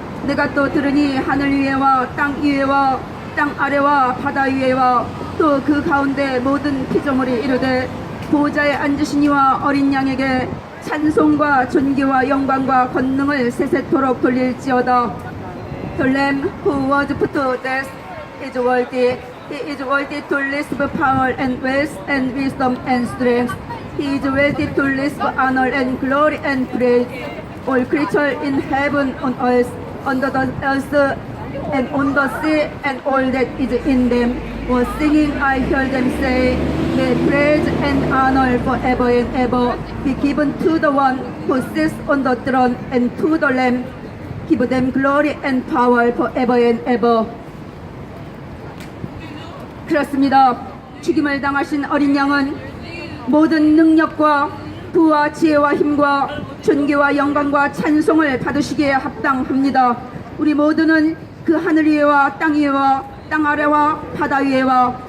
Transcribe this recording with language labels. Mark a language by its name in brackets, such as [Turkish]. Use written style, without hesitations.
[Korean] 내가 또 들으니 하늘 위에와 땅 위에와 땅 아래와 바다 위에와 또 그 가운데 모든 피조물이 이르되 보호자에 앉으신 이와 어린 양에게 찬송과 존귀와 영광과 권능을 세세토록 돌릴지어다. [English] The Lamb who was put to death is worthy. He is worthy to receive power and wealth and wisdom and strength. He is worthy to receive honor and glory and praise. All creatures in heaven, on earth, under the earth, and on the sea, and all that is in them, were singing. I heard them say, may praise and honor forever and ever be given to the one who sits on the throne and to the Lamb. Give them glory and power forever and ever. [Korean] 그렇습니다. 죽임을 당하신 어린 양은 모든 능력과 부와 지혜와 힘과 존귀와 영광과 찬송을 받으시기에 합당합니다. 우리 모두는 그 하늘 위에와 땅 위에와 땅 아래와 바다 위에와